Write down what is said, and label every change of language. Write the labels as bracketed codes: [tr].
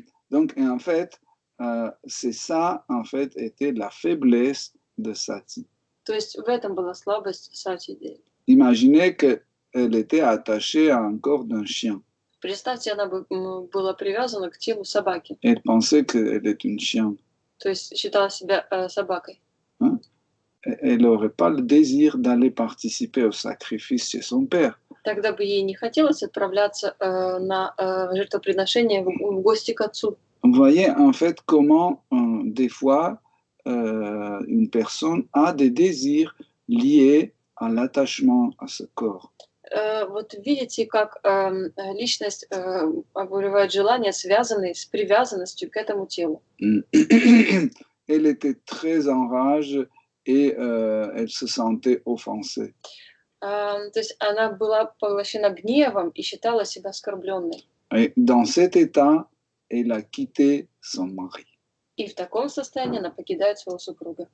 [fr] Donc, et en fait, c'est ça, en fait, était la faiblesse de Sati. [ru] То есть в этом была слабость Сати Деви. [fr] Imaginez qu'elle était attachée à un corps d'un chien. [ru] Представьте, она была привязана к телу собаки. [fr] Elle pensait qu'elle est une chienne. [ru] То есть считала себя собакой. Hein? [fr] Elle n'aurait pas le désir d'aller participer au sacrifice chez son père. [ru] Тогда бы ей не хотелось отправляться на жертвоприношение в гости к отцу. [fr] Vous voyez en fait comment des fois une personne a des désirs liés à l'attachement à ce corps. [ru] Вот видите, как личность обуревает желания, связанные с привязанностью к этому телу. [fr] Elle était très en rage et elle se sentait offensée. [ru] То есть она была поглощена гневом и считала себя оскорбленной. [fr] Et dans cet état, elle a quitté son mari. [ru] И в таком состоянии она покидает своего супруга.